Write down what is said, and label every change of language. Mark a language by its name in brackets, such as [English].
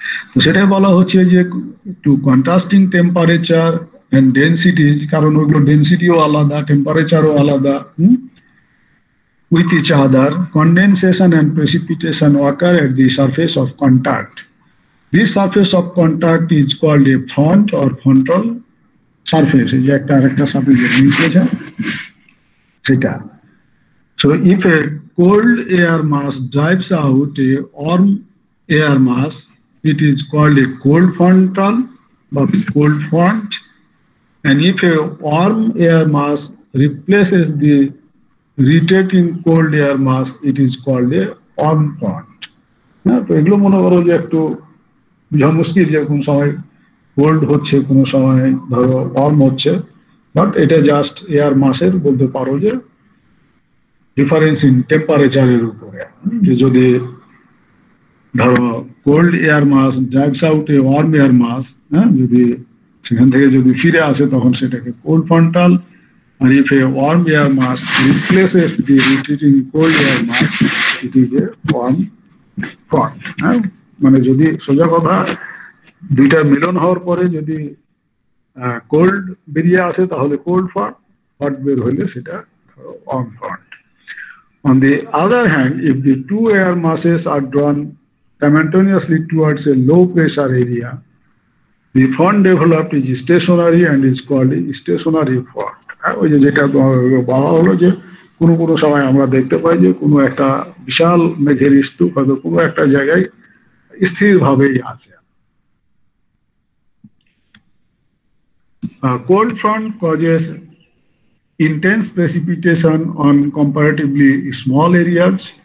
[Bangla] তো সেটাই বলা হচ্ছে যে [English] two contrasting temperature and densities, [Bangla] কারণ ওইগুলো ডেনসিটিও আলাদা, টেম্পারেচারও আলাদা, [English] with each other, condensation and precipitation occur at the surface of contact. This surface of contact is called a front or frontal surface. [Bangla] এই যে একটা আরেকটা সাথে যে মিশেছে সেটা। [English] So if a cold air mass drives out a warm air mass, it is called a cold frontal or cold front. And if a warm air mass replaces the retreating cold air mass, it is called a warm front. [Bangla] না, তো এগুলো মনে করো যে একটু বোঝা মুশকিল, যে কোন সময় কোল্ড হচ্ছে কোনো সময় ধরো ওয়ার্ম হচ্ছে, বাট এটা জাস্ট এয়ার মাসের বলতে পারো যে ডিফারেন্স ইন টেম্পারেচারের উপরে। যে যদি ধরো [English] cold air mass drives out a warm air mass, [Bangla] হ্যাঁ, যদি সেখান থেকে যদি ফিরে আসে তখন সেটাকে cold frontal. [English] আর if a warm air mass replaces the retreating cold air mass, it is a warm front. [Bangla] হ্যাঁ, মানে যদি সোজা কথা দুইটা মিলন হওয়ার পরে যদি কোল্ড বেরিয়ে আসে তাহলে কোল্ড ফ্রন্ট, হট বের হইলে সেটা worm front. [English] On the other hand, if the two air masses are drawn simultaneously towards a low pressure area, the front developed is stationary and is called a stationary front. [Bangla] ওই যে যেটা বলা হলো যে কোনো কোনো সময় আমরা দেখতে পাই যে কোনো একটা বিশাল মেঘের স্তূপ হয়তো কোনো একটা জায়গায় স্থিরভাবেই আছে। [English] Cold front causes intense precipitation on comparatively small areas.